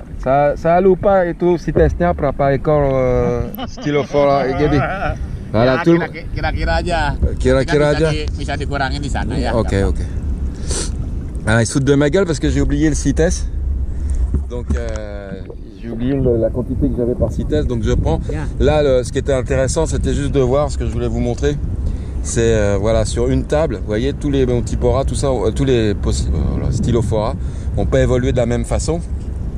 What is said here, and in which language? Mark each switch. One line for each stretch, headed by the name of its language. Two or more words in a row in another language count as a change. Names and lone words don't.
Indonesian: Saya lupa itu si tesnya berapa ekor Stylophora jadi. Nah, kira-kira aja. Kira-kira aja. Bisa dikurangin di sana ya. Ok.
French: Ah, ils se foutent de ma gueule parce que j'ai oublié le CITES. Donc j'ai oublié la quantité que j'avais par CITES, donc je prends. Là, ce qui était intéressant, c'était juste de voir ce que je voulais vous montrer. C'est voilà, sur une table, vous voyez, tous les Montipora, tout ça, tous les Stylophora n'ont pas évolué de la même façon.